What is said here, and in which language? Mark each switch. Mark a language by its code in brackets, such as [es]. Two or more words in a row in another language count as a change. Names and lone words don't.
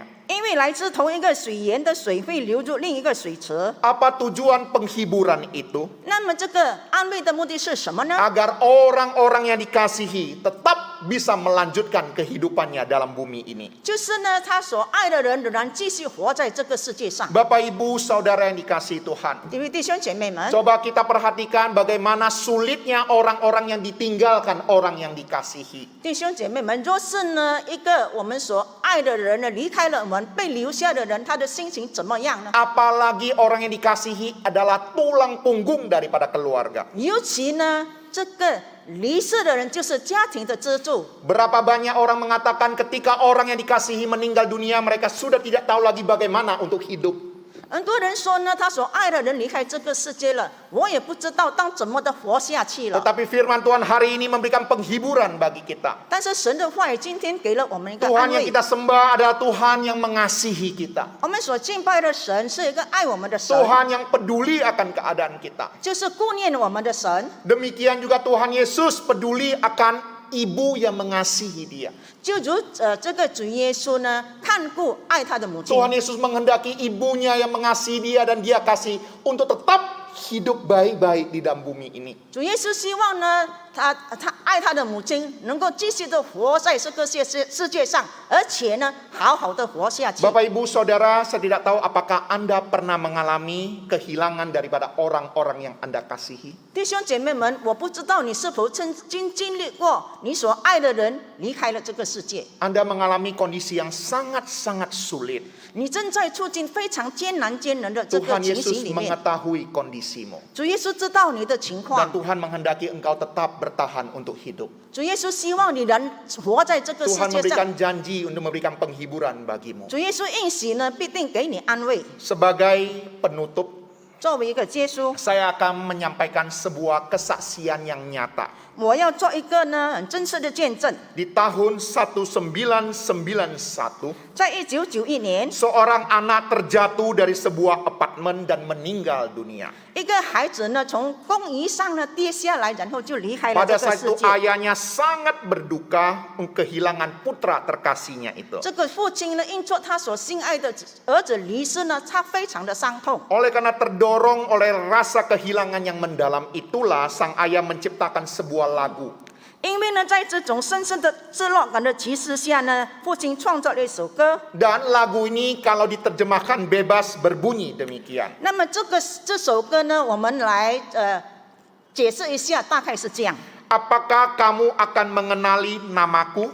[zh] 因为来自同一个水源的水会流入另一个水池。 [id] Apa tujuan penghiburan itu? [zh] 那么这个安慰的目的是什么呢？ [id] Agar orang-orang yang dikasihi tetap bisa melanjutkan kehidupannya dalam bumi ini. [zh] 就是呢，他所爱的人仍然继续活在这个世界上。 [id] Bapak Ibu Saudara yang dikasihi Tuhan, [zh] 因为弟兄姐妹们， [id] coba kita perhatikan bagaimana sulitnya orang-orang yang ditinggalkan orang yang dikasihi. [zh] 弟兄姐妹们，若是呢一个我们所爱的人呢离开了我们，被留下的人，他的心情怎么样呢？ [id] Apalagi orang yang dikasihi adalah tulang punggung daripada keluarga. [zh] 尤其呢， 这个离世的人就是家庭的支柱。 [id] Berapa banyak orang mengatakan ketika orang yang dikasihi meninggal dunia, mereka sudah tidak tahu lagi bagaimana untuk hidup. [zh] 很多人说呢，他所爱的人离开这个世界了，我也不知道当怎么的活下去了。 [id] Tetapi firman Tuhan hari ini memberikan penghiburan bagi kita. [zh] 但是神的话语今天给了我们一个 [id] Tuhan [zh] 安 [id] yang [zh] 慰。 [id] kita sembah adalah Tuhan yang mengasihi kita. [zh] 我们所敬拜的神是一个爱我们的神， [id] Tuhan yang peduli akan keadaan kita. [zh] 就是顾念我们的神。 [id] Demikian juga Tuhan Yesus peduli akan ibu yang mengasihi dia. [zh] 就如这个主耶稣呢，看顾爱他的母亲。 [id] Tuhan Yesus menghendaki ibunya yang mengasihi dia dan dia kasih untuk tetap hidup baik-baik di dalam bumi ini. [zh] 主耶稣希望呢，他爱他的母亲能够继续的活在这个世界上，而且呢，好好的活下去。 [id] Bapak Ibu Saudara, saya tidak tahu apakah Anda pernah mengalami kehilangan daripada orang-orang yang Anda kasihi. [zh] 弟兄姐妹们，我不知道你是否曾经经历过你所爱的人离开了这个世界， [id] Anda mengalami kondisi yang sangat-sangat sulit. [zh] 你正在处境非常艰难的这个 [id] Tuhan [zh] 情形 [id] Yesus [zh] 里面。 [id] mengetahui kondisimu. [zh] 主耶稣知道你的情 [id] Dan [zh] 况， [id] Tuhan menghendaki engkau tetap bertahan untuk hidup. [zh] 主耶稣希望你能活在这个世 [id] Tuhan [zh] 界上。 [id] memberikan janji untuk memberikan penghiburan bagimu. [zh] 主耶稣应许呢，必定给你安慰。 [id] Sebagai penutup, [zh] 作为一个结束， [id] saya akan menyampaikan sebuah kesaksian yang nyata. [zh] 我要做一个呢很真实的见证。 [id] Di tahun 1991, [zh] 在1991年， [id] seorang anak terjatuh dari sebuah apartemen dan meninggal dunia. [zh] 一个孩子呢从公寓上呢跌下来，然后就离开了这 [id] Pada [zh] 个 [id] saat [zh] 世 [id] itu [zh] 界。 [id] ayahnya sangat berduka kehilangan putra terkasihnya itu. [zh] 这个父亲呢，因着他所心爱的儿子离世呢，他非常的伤痛。 [id] Oleh karena terdorong oleh rasa kehilangan yang mendalam itulah sang ayah menciptakan sebuah lagu. [zh] 因为呢，在这种深深的失落感的启示下呢，父亲创造了一首歌。 [id] Dan lagu ini kalau diterjemahkan bebas berbunyi demikian. [zh] 那么这首歌呢，我们来解释一下，大概是这样： [id] Apakah kamu akan mengenali namaku?